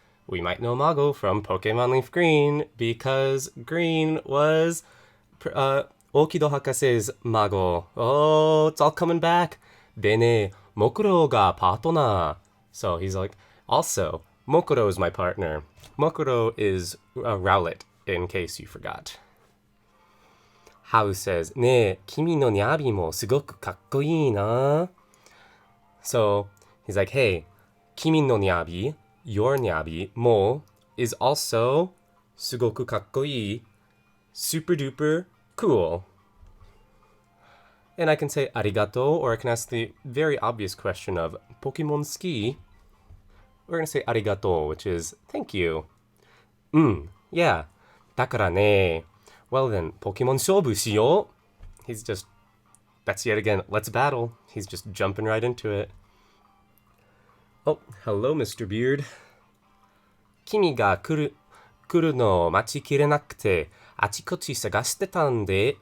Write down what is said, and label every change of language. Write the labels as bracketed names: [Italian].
[English] We might know Mago from Pokemon Leaf Green, because Green was Okido Hakase's Mago. Oh, it's all coming back. De ne, Mokuro ga partner. So he's like, also, Mokuro is my partner. Mokuro is Rowlet, in case you forgot. Hao says, [Japanese] ねえ、君のニャビもすごくかっこいいな. [English] So, he's like, hey, [Japanese] 君のニャビ, [English] your ニャビ, mo, is also [Japanese] すごくかっこいい, [English] super duper cool. And I can say arigato, or I can ask the very obvious question of Pokemon ski. We're going to say arigato, which is thank you. Yeah. [Japanese] だからね. [English] Well then, Pokemon [Japanese] 勝負しよう. [English] That's yet again, let's battle. He's just jumping right into it. Oh, hello, Mr. Beard. [Japanese] 君が来るのを待ちきれなくて、あちこち探してたんだ.